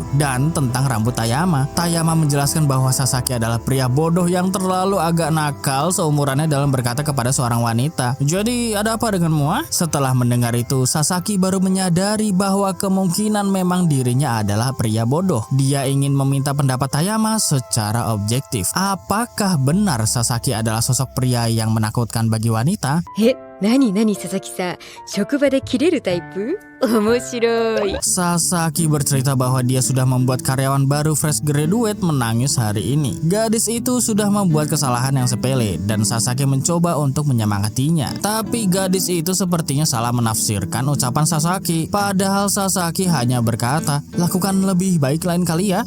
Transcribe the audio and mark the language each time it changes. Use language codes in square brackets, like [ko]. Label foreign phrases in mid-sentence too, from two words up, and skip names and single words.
[id] Dan tentang rambut Tayama menjelaskan bahwa Sasaki adalah pria bodoh yang terlalu agak nakal seumurannya dalam berkata kepada seorang wanita. Jadi ada apa denganmu? Setelah mendengar itu, Sasaki baru menyadari bahwa kemungkinan memang dirinya adalah pria bodoh. Dia ingin meminta pendapat Tayama secara objektif. Apakah benar Sasaki adalah sosok pria yang menakutkan bagi wanita? [ja] 何佐々木さん、職場で切れるタイプ？面白い。 [id] Sasaki bercerita bahwa dia sudah membuat karyawan baru [en] fresh graduate [id] menangis hari ini. Gadis itu sudah membuat kesalahan yang sepele dan Sasaki mencoba untuk menyemangatinya. Tapi gadis itu sepertinya salah menafsirkan ucapan Sasaki. Padahal Sasaki hanya berkata, lakukan lebih baik lain kali ya.